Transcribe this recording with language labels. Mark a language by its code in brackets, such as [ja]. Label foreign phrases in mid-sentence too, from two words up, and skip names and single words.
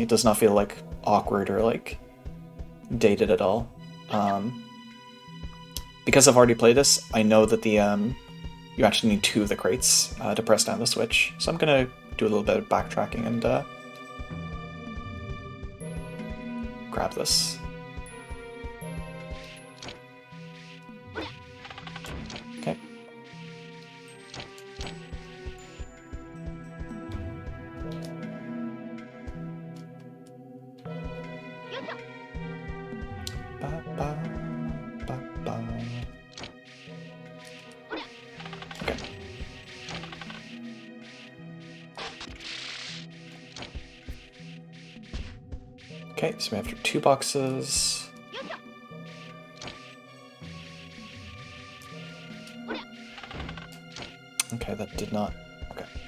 [en] It does not feel like awkward or like dated at all. Because I've already played this, I know that the you actually need 2 of the crates to press down the switch. So I'm gonna do a little bit of backtracking and grab this. Okay. Ba, ba, ba, ba. Okay. Okay, so we have 2 boxes. Okay, that did not. Okay.